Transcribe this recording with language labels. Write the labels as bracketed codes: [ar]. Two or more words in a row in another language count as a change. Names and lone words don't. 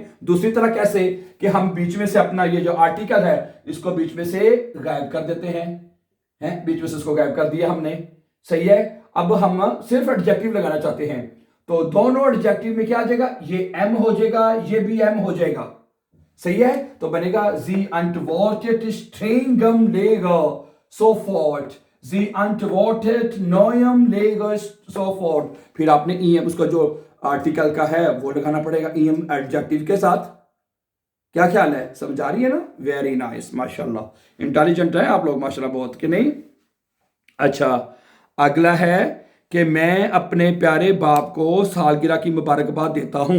[hi] दूसरी तरह कैसे कि हम बीच में से अपना ये जो आर्टिकल है इसको बीच में से गायब कर देते हैं, बीच में से इसको गायब कर दिया हमने। सही है। अब हम सिर्फ एडजेक्टिव लगाना चाहते हैं, तो दोनों एडजेक्टिव में क्या आ जाएगा? ये एम हो जाएगा, ये भी एम हो जाएगा। सही है। तो बनेगा [de] Sie antwortet strengem leger sofort, Sie antwortet neuem leger sofort. [hi] फिर आपने ईएम उसका जो आर्टिकल का है वो लगाना पड़ेगा ईएम एडजेक्टिव के साथ। क्या ख्याल है? समझ आ रही है ना? [en] very nice, [hi] माशाल्लाह, इंटेलिजेंट है आप लोग माशाल्लाह बहुत, कि नहीं? अच्छा, अगला है कि मैं अपने प्यारे बाप को सालगिरह की मुबारकबाद देता हूं।